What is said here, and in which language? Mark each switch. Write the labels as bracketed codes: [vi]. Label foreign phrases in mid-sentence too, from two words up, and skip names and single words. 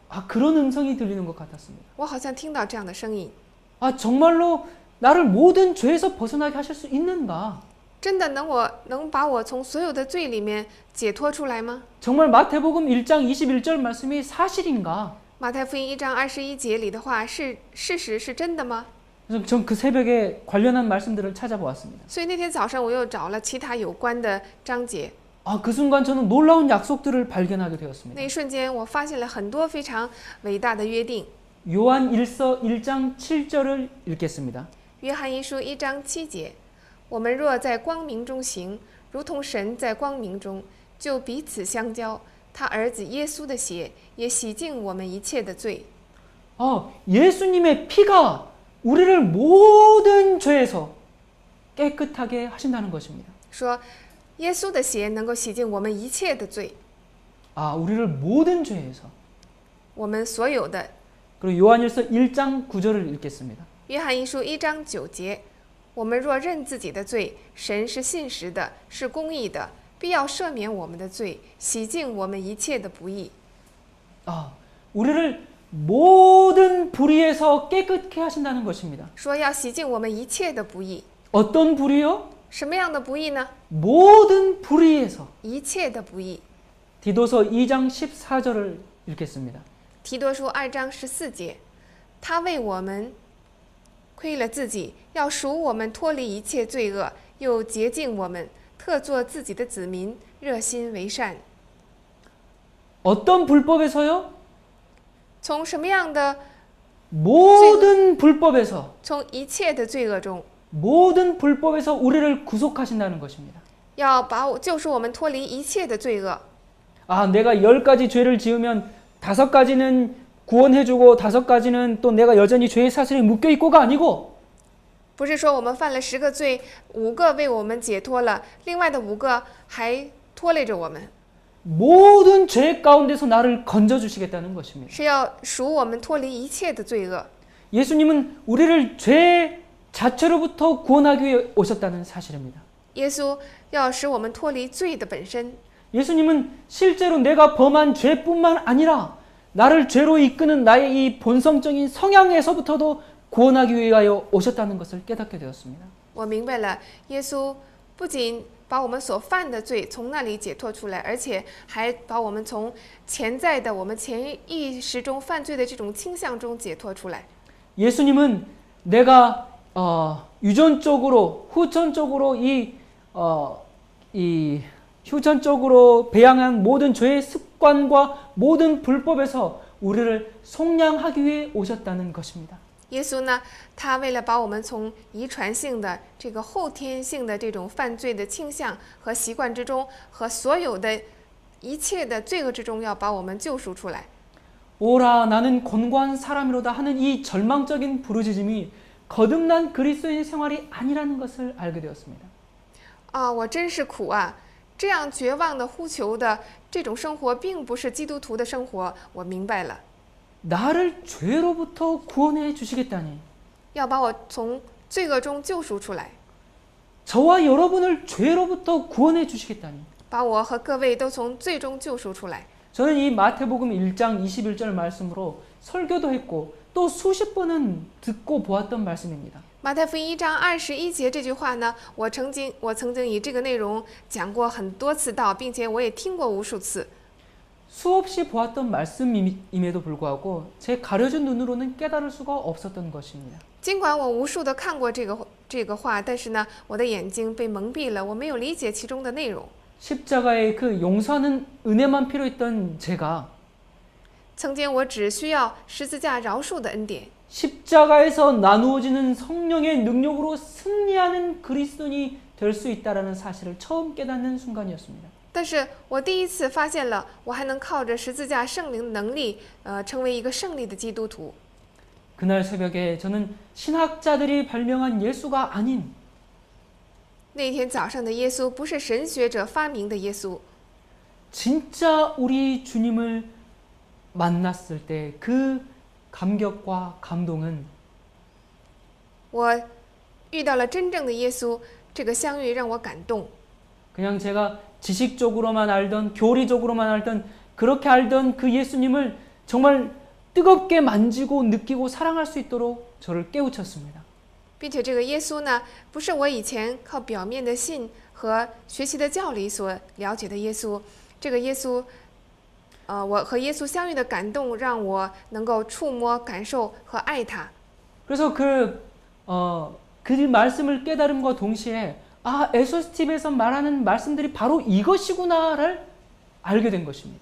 [ko] 그런 음성이 들리는 것 같았습니다. [zh] 我好像听到这样的声音。 [ko] 정말로 나를 모든 죄에서 벗어나게 하실 수 있는가? [zh] 真的能把我从所有的罪里面解脱出来吗？ [ko] 정말 마태복음 1장 21절 말씀이 사실인가? [zh] 马太福音1章21节里的话是事实，是真的吗？ [ko] 그래서 전 그 새벽에 관련한 말씀들을 찾아보았습니다. [zh] 所以那天早上我又找了其他有关的章节。 [ko] 그 순간 저는 놀라운 약속들을 발견하게 [zh] 那 [ko] 되었습니다. [zh] 一瞬间，我发现了很多非常伟大的约定。 [ko] 요한 1서 1장 7절을 읽겠습니다. [zh] 约翰一书1章7节，我们若在光明中行，如同神在光明中，就彼此相交。他儿子耶稣的血也洗净我们一切的罪。 [ko] 예수님의 피가 우리를 모든 죄에서 깨끗하게 하신다는 것입니다. [zh] 说耶稣的血能够洗净我们一切的罪， [ko] 우리를 모든 죄에서. [zh] 我们所有的。 [ko] 그리고 요한일서 1장 9절을 읽겠습니다. [zh] 约翰一书1章9节，我们若认自己的罪，神是信实的，是公义的，必要赦免我们的罪，洗净我们一切的不义。 [ko] 우리를 모든 불의에서 깨끗게 하신다는 것입니다. [zh] 说要洗净我们一切的不义。 [ko] 어떤 불의요? [zh] 什么样的不义呢？ [ko] 모든 불의에서. [zh] 一切的不义。 [ko] 디도서 2장 14절을 읽겠습니다. [zh] 提多书2章14节，他为我们亏了自己，要赎我们脱离一切罪恶，又洁净我们，特作自己的子民，热心为善。 [ko] 어떤 불법에서요? [zh] 从什么样的？ [ko] 모든 불법에서. [zh] 从一切的罪恶中， [ko] 모든 불법에서 우리를 구속하신다는 것입니다. [zh] 要救赎我们脱离一切的罪恶。 [ko] 내가 10가지 죄를 지으면 5가지는 구원해주고 5가지는 또 내가 여전히 죄의 사슬에 묶여있고가 아니고 [zh] 不是说我们犯了10个罪，5个为我们解脱了，另外的5个还拖累着我们。 [ko] 모든 죄 가운데서 나를 건져주시겠다는 것입니다. [zh] 是要赎我们脱离一切的罪恶。 [ko] 예수님은 우리를 죄 자체로부터 구원하기 위해 오셨다는 사실입니다. [zh] 耶稣要使我们脱离罪的本身。 [ko] 예수님은 실제로 내가 범한 죄뿐만 아니라 나를 죄로 이끄는 나의 이 본성적인 성향에서부터도 구원하기 위하여 오셨다는 것을 깨닫게 되었습니다. [zh] 我明白了，耶稣不仅把我们所犯的罪从那里解脱出来，而且还把我们从潜在的我们潜意识中犯罪的这种倾向中解脱出来。 [ko] 예수님은 내가 유전적으로 후천적으로 후천적으로 배양한 모든 죄의 습관과 모든 불법에서 우리를 속량하기 위해 오셨다는 것입니다. [zh] 耶稣呢，他为了把我们从遗传性的这个后天性的这种犯罪的倾向和习惯之中，和所有的一切的罪恶之中，要把我们救赎出来。 [ko] 오라 나는 곤고한 사람이로다 하는 이 절망적인 부르짖음이 거듭난 그리스도인의 생활이 아니라는 것을 알게 되었습니다. [zh] 我真是苦啊！这样绝望的呼求的这种生活，并不是基督徒的生活。我明白了， [ko] 나를 죄로부터 구원해 주시겠다니. [zh] 要把我从罪恶中救赎出来。 [ko] 저와 여러분을 죄로부터 구원해 주시겠다니. [zh] 把我和各位都从罪中救赎出来。 [ko] 저는 이 마태복음 1장 21절 말씀으로 설교도 했고 또 수십 번은 듣고 보았던 말씀입니다. [zh] 马太福音1章21节这句话呢，我曾经以这个内容讲过很多次道，并且我也听过无数次。 [ko] 수없이 보았던 말씀임에도 불구하고 제 가려진 눈으로는 깨달을 수가 없었던 것입니다. [zh] 尽管我无数的看过这个话，但是呢，我的眼睛被蒙蔽了，我没有理解其中的内容。 [ko] 십자가의 그 용서하는 은혜만 필요했던 제가 [zh] 曾经我只需要十字架饶恕的恩典， [ko] 십자가에서 나누어지는 성령의 능력으로 승리하는 그리스도인이 될 수 있다라는 사실을 처음 깨닫는 순간이었습니다. [zh] 但是我第一次发现了，我还能靠着十字架圣灵的能力，成为一个胜利的基督徒。 [ko] 그날 새벽에 저는 신학자들이 발명한 예수가 아닌 [zh] 那天早上的耶稣不是神学者发明的耶稣， [ko] 진짜 우리 주님을 만났을 때 그 감격과 감동은 [zh] 我遇到了真正的耶稣，这个相遇让我感动。 [ko] 그냥 제가 지식적으로만 알던 교리적으로만 알던 그렇게 알던 그 예수님을 정말 뜨겁게 만지고 느끼고 사랑할 수 있도록 저를 깨우쳤습니다. [zh] 并且这个耶稣呢，不是我以前靠表面的信和学习的教理所了解的耶稣。这个耶稣，我和耶稣相遇的感动，让我能够触摸、感受和爱他。 [ko] 그래서 그 말씀을 깨달음과 동시에 아, 에소스TV에서 말하는 말씀들이 바로 이것이구나를 알게 된 것입니다.